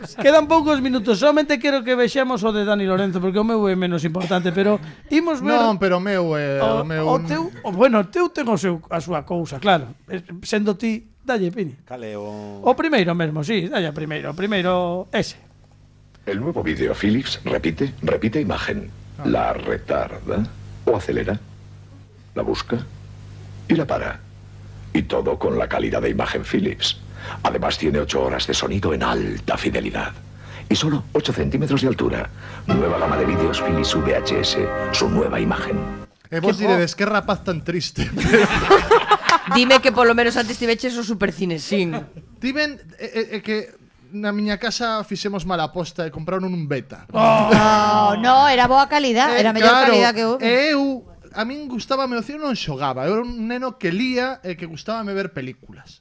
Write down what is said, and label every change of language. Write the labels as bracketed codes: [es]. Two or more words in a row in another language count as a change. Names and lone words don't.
[gl] Quedan poucos minutos, solamente quero que vexamos o de Dani Lorenzo, porque o meu é menos importante, pero imos ver... Non, pero o meu é... O teu, bueno, o teu ten a súa cousa, claro. Sendo ti, dalle, Pini. Cale o... O primeiro mesmo, sí, dalle primeiro. O primeiro, ese. [es] El nuevo vídeo Philips repite imagen. La retarda o acelera, la busca y la para. Y todo con la calidad de imagen Philips. Además tiene 8 horas de sonido en alta fidelidad. Y solo 8 centímetros de altura. Nueva gama de vídeos Philips VHS. Su nueva imagen. [gl] Vos diredes, que rapaz tan triste. Dime que polo menos antes tiveches o Supercinesín. Tiven que na miña casa fixemos mala aposta e compraron un beta. No, era boa calidad, era mellor calidad que o... A min gustábame o cine, non xogaba. Eu era un neno que lía e que gustábame ver películas.